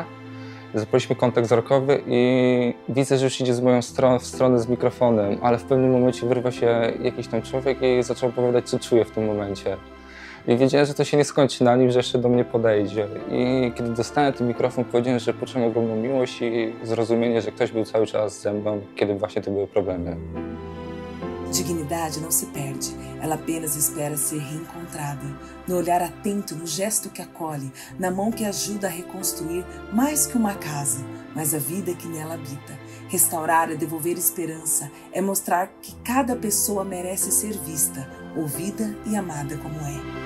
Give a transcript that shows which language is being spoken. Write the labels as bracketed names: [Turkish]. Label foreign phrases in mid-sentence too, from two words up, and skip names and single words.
[Polish] Zabraliśmy kontakt wzrokowy i widzę, że już idzie z moją stronę z mikrofonem, ale w pewnym momencie wyrwa się jakiś tam człowiek i zaczął opowiadać, co czuje w tym momencie. I wiedziałem, że to się nie skończy na nim, że jeszcze do mnie podejdzie. I kiedy dostałem ten mikrofon, powiedziałem, że poczułem ogromną miłość i zrozumienie, że ktoś był cały czas ze mną, kiedy właśnie to były problemy. [Portuguese] Dignidade não se perde, ela apenas espera ser reencontrada. No olhar atento, no gesto que acolhe, na mão que ajuda a reconstruir mais que uma casa, mas a vida que nela habita. Restaurar é devolver esperança, é mostrar que cada pessoa merece ser vista, ouvida e amada como é.